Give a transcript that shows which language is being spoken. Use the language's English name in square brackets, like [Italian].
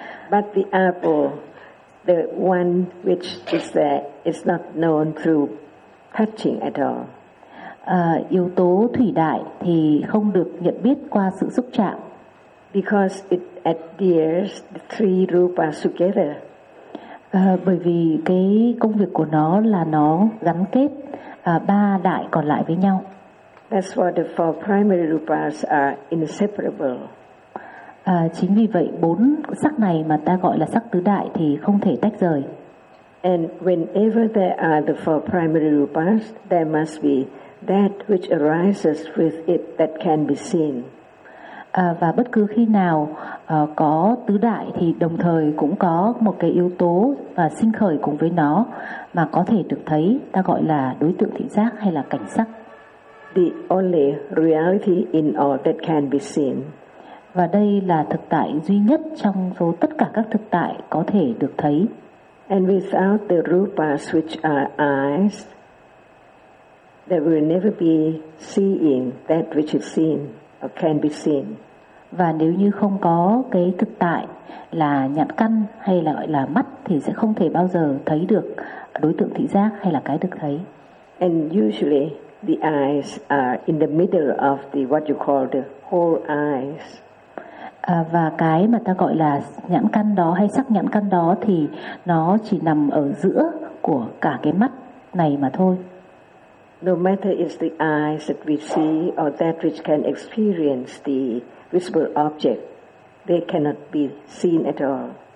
[English] But the apple, the one which is there, is not known through touching at all. [Vietnamese] Yếu tố thủy đại thì không được nhận biết qua sự xúc chạm. [English] Because it adheres the three rupas together. [Vietnamese] Bởi vì cái công việc của nó là nó gắn kết ba đại còn lại với nhau. [English] That's why the four primary rupas are inseparable. [Vietnamese] Chính vì vậy bốn sắc này mà ta gọi là sắc tứ đại thì không thể tách rời. [English] And whenever there are the four primary rupas, there must be that which arises with it that can be seen. [Vietnamese] Và bất cứ khi nào có tứ đại thì đồng thời cũng có một cái yếu tố và sinh khởi cùng với nó mà có thể được thấy, ta gọi là đối tượng thị giác hay là cảnh sắc. [English] The only reality in all that can be seen. [Vietnamese] Và đây là thực tại duy nhất trong số tất cả các thực tại có thể được thấy. [English] And without the rupas which are eyes, there will never be seeing that which is seen or can be seen. [Vietnamese] Và nếu như không có cái thực tại là nhãn căn hay là gọi là mắt thì sẽ không thể bao giờ thấy được đối tượng thị giác hay là cái được thấy. [English] And usually the eyes are in the middle of the what you call the whole eyes. [Vietnamese] Và cái mà ta gọi là nhãn căn đó hay sắc nhãn căn đó thì nó chỉ nằm ở giữa của cả cái mắt này mà thôi. [English] No matter is the eyes that we see or that which can experience the visible object, they cannot be seen at all.